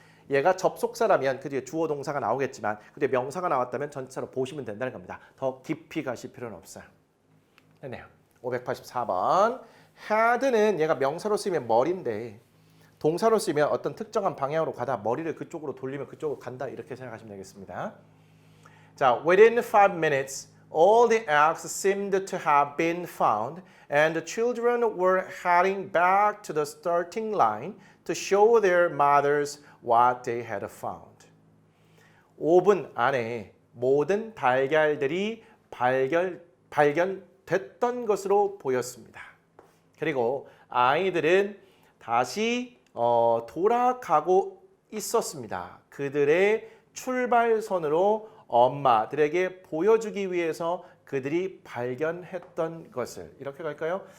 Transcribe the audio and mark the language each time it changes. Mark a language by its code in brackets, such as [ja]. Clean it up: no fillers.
[ko] 얘가 접속사라면 그 뒤에 주어 동사가 나오겠지만 그 뒤에 명사가 나왔다면 전치사로 보시면 된다는 겁니다. 더 깊이 가실 필요는 없어요. 됐네요. 584번. had는 얘가 명사로 쓰이면 머리인데 동사로 쓰면 어떤 특정한 방향으로 가다 머리를 그쪽으로 돌리면 그쪽으로 간다 이렇게 생각하시면 되겠습니다. [en] 자, within 5 minutes, all the eggs seemed to have been found, and the children were heading back to the starting line to show their mothers what they had found. [ko] 5분 안에 모든 달걀들이 발견됐던 것으로 보였습니다. 그리고 아이들은 다시 돌아가고 있었습니다. 그들의 출발선으로 엄마들에게 보여주기 위해서 그들이 발견했던 것을 이렇게 갈까요?